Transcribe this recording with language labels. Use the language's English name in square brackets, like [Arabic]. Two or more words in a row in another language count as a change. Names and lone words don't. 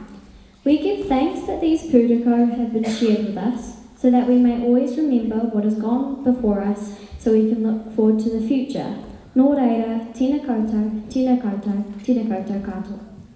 [English] We give thanks that these pūtoko have been shared with us so that we may always remember what has gone before us, so so we can look forward to the future. [Māori] Nō reira, tēnā koutou, tēnā koutou, tēnā koutou katoa.